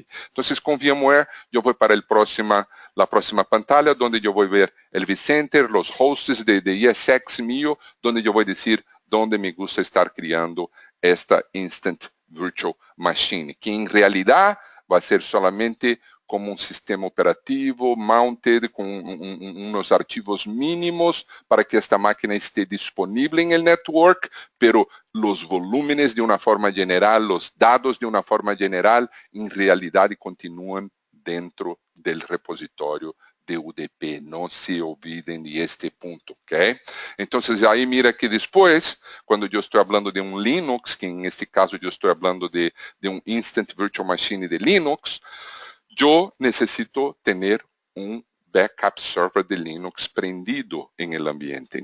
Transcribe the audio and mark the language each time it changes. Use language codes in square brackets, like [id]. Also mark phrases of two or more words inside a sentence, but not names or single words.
[pt] Então, com VMware, eu vou para a próxima pantalla, onde eu vou ver o vCenter, os hosts de ESX mío, onde eu vou dizer onde [es] me gusta [pt] estar criando esta [en] Instant Virtual Machine, [pt] que em realidade vai ser solamente como um sistema operativo mounted com uns arquivos mínimos para que esta máquina esteja disponível em el network, pero os volúmenes de uma forma geral, os dados de uma forma geral, em realidade continuam dentro do repositório de UDP. [es] No se olviden de este punto, ¿ok? Entonces, ahí mira que después, cuando yo estoy hablando de un Linux, que en este caso yo estoy hablando de un [en] Instant Virtual Machine [es] de Linux, yo necesito tener un [en] backup server [es] de Linux prendido en el ambiente.